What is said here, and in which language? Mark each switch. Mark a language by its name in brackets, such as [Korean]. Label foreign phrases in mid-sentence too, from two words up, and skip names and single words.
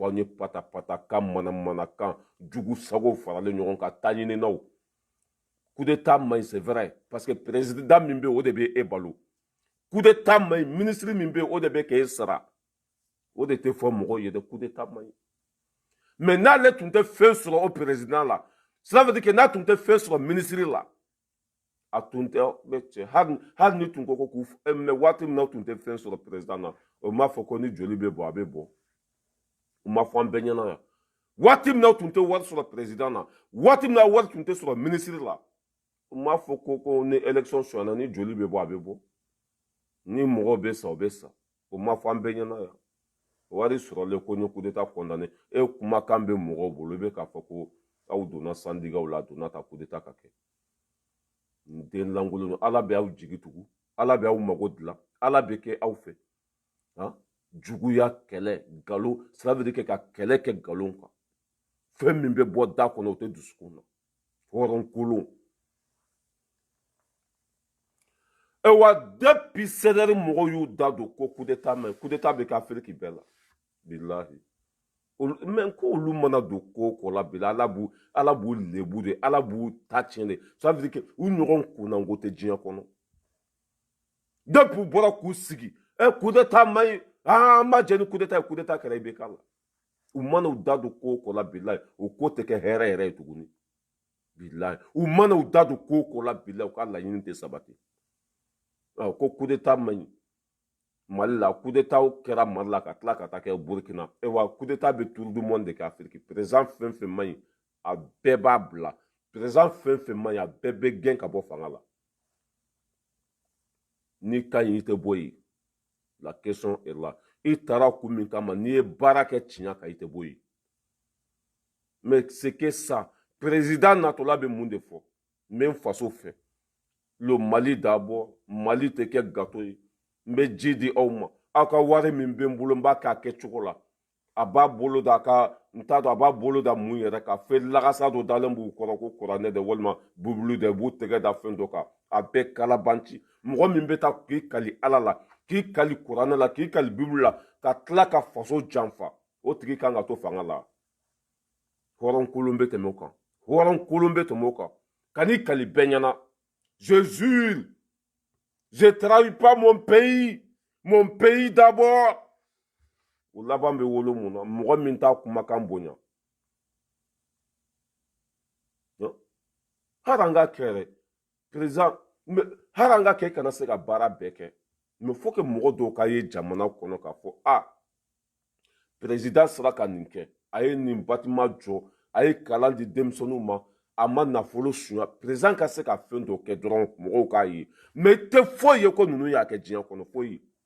[Bambara] an ye patapata kan manamana kan jugu sago faralen ɲɔgɔn kan taa ɲininaw coup d'état man ɲi [French] c'est vrai parce que [Bambara] président min bɛ yen o de bɛ e balo coup d'état man ɲi ministre min bɛ yen o de bɛ k'e sara o de tɛ fɔ mɔgɔw ye dɛ coup d'état man ɲi mais n'ale tun tɛ fɛn sɔrɔ o président la [French] cela veut dire que [Bambara] n'a tun tɛ fɛn sɔrɔ ministre la a tun tɛ cɛ hali ni tun ko k'u mɛ waati min na tun tɛ fɛn sɔrɔ président na o m'a fɔ ko ni joli bɛ bɔ a bɛ bɔ u m'a fɔ an bɛɛ ɲɛna yan waati min na tun tɛ wari sɔrɔ président na waati min na wari tun tɛ sɔrɔ ministre la u m'a fɔ ko ni élection sɔnna ni joli bɛ bɔ a bɛ bɔ ni mɔgɔw bɛ sa o bɛ sa o m'a fɔ an bɛɛ ɲɛna yan wari sɔrɔlen ko ni coup d'état condamné e kumakan bɛ mɔgɔw bolo i bɛ k'a fɔ ko aw donna sandigaw la a donna ta coup d'état ka kɛ n den lankolon ala bɛ aw jigi tugu ala bɛ aw mago dilan ala bɛ kɛ aw fɛ juguya kɛlɛ nkalon [French] ça veut dire [Bambara] ka kɛlɛ kɛ nkalon kan fɛn min bɛ bɔ da kɔnɔ o tɛ dusukun na hɔrɔnkolon wa depuis CNR mɔgɔw y'u da don ko coup d'état man coup d'état bɛ kɛ Afiriki bɛɛ la bilahi mais ko olu mana don ko ko la bila ala b'u lebu de ala b'u ta tiɲɛ de ça [French] veut dire que [Bambara] u ɲɔgɔn kunnanko tɛ diɲɛ kɔnɔ depuis u bɔra k'u sigi coup d'état man ɲi an ma jɛ ni coup d'état ye coup d'état kɛra i bɛ k'a la u mana u da don ko ko la bilahi o ko tɛ kɛ hɛrɛ yɛrɛ ye tuguni bilahi u mana u da don ko ko la bilahi u ka laɲini tɛ sabati ko coup d'état man ɲi Mali la coup d'état kɛra Mali la ka tila ka taa kɛ Burkina wa coup d'état bɛ [French] tour du monde [Bambara] de kɛ Afiriki président fɛn fɛn man ɲi a bɛɛ b'a bila président fɛn fɛn man ɲi a bɛɛ bɛ gɛn ka bɔ fanga la n'i ka ɲi i tɛ bɔ yen [French] la question est là [Bambara] i taara kun min kama n'i ye baara kɛ tiɲɛ kan i tɛ bɔ yen [French] mais c'est que ça [Bambara] président natɔla bɛ mun de fɔ n bɛ n faso fɛ [French] le Mali d'abord [Bambara] Mali tɛ kɛ gâteau ye n bɛ ji di aw ma aw ka wari min bɛ n bolo n b'a kɛ a kɛcogo la a b'a bolo da n t'a dɔn a b'a bolo da mun yɛrɛ kan fɛn lagasa dɔ dalen b'u kɔrɔ ko kuranɛ de walima bubulu de b'u tɛgɛ da fɛn dɔ kan a bɛɛ kalabanci mɔgɔ min bɛ taa k'i kali ala la k'i kali kuranɛ la k'i kali bibulu la ka tila ka faso janfa o tigi kan ka to fanga la hɔrɔnkolon bɛ tɛmɛ o kan hɔrɔnkolon bɛ tɛmɛ o kan ka n'i kali bɛɛ ɲɛna [French] je jure je travaille pas mon pays d'abord [Bambara] o laban bɛ wolo mun na mɔgɔ min t'a kumakan bonya hali an ka kɛ yɛrɛ président hali an ka kɛ kana se ka baara bɛɛ kɛ [French] mais faut que [Bambara] mɔgɔ dɔw ka ye jamana kɔnɔ k'a fɔ président sera ka nin kɛ a ye nin bâtiment jɔ a ye kalan di denmisɛnninw ma a ma nafolo suɲa président ka se ka fɛn dɔ kɛ dɔrɔn mɔgɔw k'a ye mais i tɛ foyi ye ko ninnu y'a kɛ diɲɛ kɔnɔ foyi